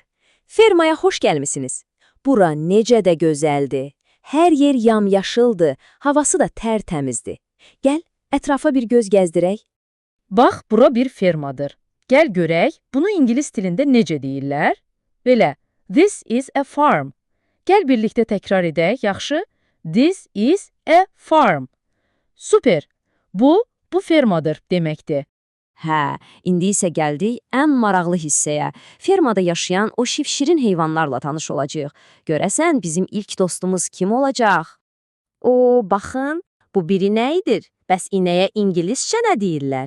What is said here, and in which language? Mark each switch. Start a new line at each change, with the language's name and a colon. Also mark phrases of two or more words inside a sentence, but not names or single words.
Azerbaijani: Fermaya xoş gəlmisiniz. Bura necə də gözəldir. Hər yer yamyaşıldır, havası da tərtəmizdir. Gəl, ətrafa bir göz gəzdirək. Bax, bura bir fermadır. Gəl görək, bunu ingilis dilində necə deyirlər? Belə,
English: this is a farm.
Azerbaijani: Gəl birlikdə təkrar edək, yaxşı?
English: This is a farm. Super,
Azerbaijani: bu fermadır deməkdir. Hə, indi isə gəldik ən maraqlı hissəyə. Fermada yaşayan o şirin heyvanlarla tanış olacağıq. Görəsən, bizim ilk dostumuz kim olacaq? O, baxın, bu biri nə idir? Bəs inəyə ingiliscə nə deyirlər?